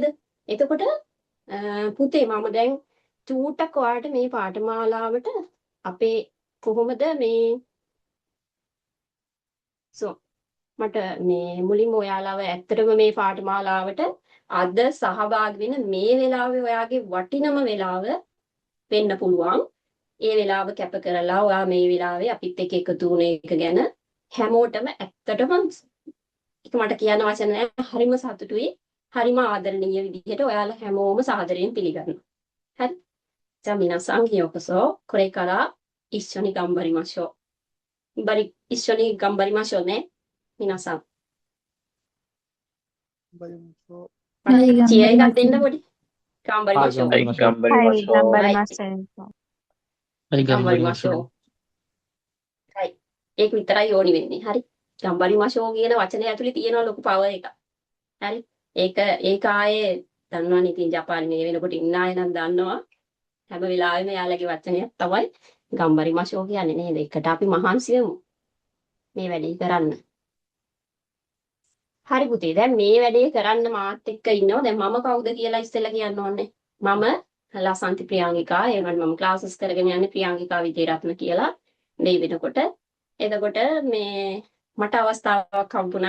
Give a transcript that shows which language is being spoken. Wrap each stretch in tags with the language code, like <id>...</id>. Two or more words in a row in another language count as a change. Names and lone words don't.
<si>එතකොට පුතේ මම දැන් චූට්ටක් ඔයාලට මේ පාඨමාලාවට අපේ කොහොමද මේ මට මේ මුලින්ම ඔයාලව ඇත්තටම මේ පාඨමාලාවට අද සහභාගී වෙන මේ වෙලාවේ ඔයාගේ වටිනම වෙලාව වෙන්න පුළුවන්. ඒ වෙලාව කැප කරලා ඔයා මේ වෙලාවේ අපිත් එක්ක එකතු වුණ එක ගැන හැමෝටම ඇත්තටම මට කියන්න වචන නැහැ. හරිම සතුටුයි. හරිම ආදරණීය විදිහට ඔයාලා හැමෝම සාදරයෙන් පිළිගන්නවා. හරි.</si> <ja>じゃあ皆さんようこそこれから一緒に頑張りましょう。一緒に頑張りましょうね。皆さん。知恵が出んだもり。頑張りましょう。はい、頑張りましょう。頑張りましょう。はい、頑張りましょう。頑張りましょう。はい.</ja> <si>ඒක විතරයි ඕනි වෙන්නේ. හරි. 頑張りましょう කියන වචනේ ඇතුලේ තියෙනවා ලොකු පවර් එකක්. හරි. ඒක ආයේ දන්නවනේ ඉතින් ජපානයේ මේ වෙනකොට ඉන්න අය නම් දන්නවා. හැම වෙලාවෙම යාළගේ වචනයක් තමයි 頑張りましょう කියන්නේ නේද? ඒකට අපි මහන්සි වෙමු. මේ වැඩේ කරන්න. හරි පුතේ දැන් මේ වැඩේ කරන්න මාත් එක්ක ඉන්නවා. දැන් මම කවුද කියලා ඉස්සෙල්ලා කියන්න ඕනේ. මම ලසන්ති ප්‍රියංගිකා. ඒ වගේම මම ක්ලාසස් කරගෙන යන්නේ ප්‍රියංගිකා විජේරත්න කියලා. මේ වෙනකොට එතකොට මේ මට අවස්ථාවක් හම්බුණා.</si>